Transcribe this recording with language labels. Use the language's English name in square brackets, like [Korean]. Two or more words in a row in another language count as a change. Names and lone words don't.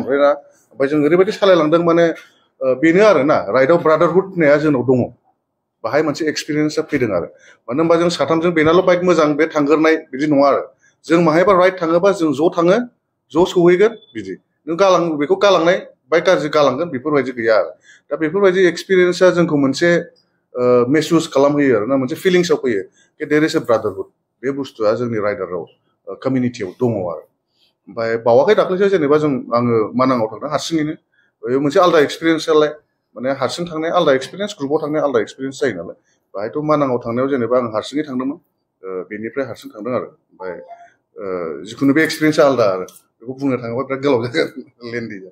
[Bodo] ओमफ्राय जों ओरैबायदि सालायलांदों माने बेनो आरो ना राइडआव ब्रादारहुड होननाया जोंनाव दङ बाहाय मोनसे एक्सपिरियेन्सआ फैदों आरो मानो होनबा जों साथामजों बेनाल' बाइक मोजां बे थांगोरनाय बिदि नङा आरो जों माहायबा राइड थाङोबा जों ज' थाङो ज' सौहैगोन बिदि नों बेखौ गालांनाय बाइक गाज्रि गालांगोन बेफोरबायदि गैया आरो दा बेफोरबायदि एक्सपिरियेन्सआ जोंखौ मोनसे महसुस खालामहोयो आरो ना मोनसे फिलिंसआव फैयो कि [English] there is a brotherhood [Bodo] बे बुस्थुआ जोंनि राइडाराव कमिउनिटियाव दङ आरो ओमफ्राय बावाखै दाख्लैसो जेनेबा आङो मानाङाव थांदों हारसिङैनो बेयो मोनसे आलदा एक्सपिरियेन्स नालाय माने हारसिं थांनाय आलदा एक्सपिरियेन्स ग्रुपाव थांनाय आलदा एक्सपिरियेन्स जायो नालाय बाहायथ' मानाङाव थांनायाव जेनेबा आं हारसिङै थांदोंमोन बेनिफ्राय हारसिं थांदों आरो ओमफ्राय जिखुनु बे एक्सपिरियेन्सआ आलदा आरो बेखौ बुंनो थाङोबा बिराद गोलाव जागोन लेन्डि